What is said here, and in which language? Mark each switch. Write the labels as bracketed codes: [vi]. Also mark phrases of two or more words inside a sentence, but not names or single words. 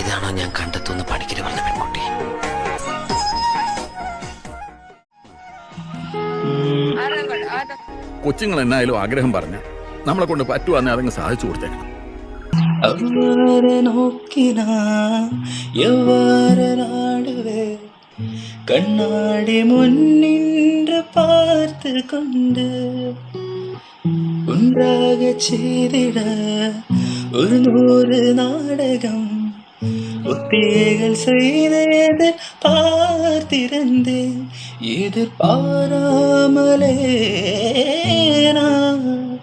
[ml] ഞാൻ കണ്ടെത്തുന്ന പണിക്കര് പറഞ്ഞ പെൺകുട്ടി. കൊച്ചുങ്ങൾ എന്നായാലും ആഗ്രഹം പറഞ്ഞ നമ്മളെ കൊണ്ട് പറ്റുവാന്നെ അതങ്ങ് സാധിച്ചു കൊടുത്തേക്കണം. അവരെ നോക്കിനാ [ta] எவ்வாறு நாடுவே கண்ணாடி முன்னின்று பார்த்து கொண்டு ஒன்றாக செய்திட ஒரு 100 நாடகம் ஒத்திகைகள் செய்து பார்த்திருந்தேன் எதிர்பாராமலே நான்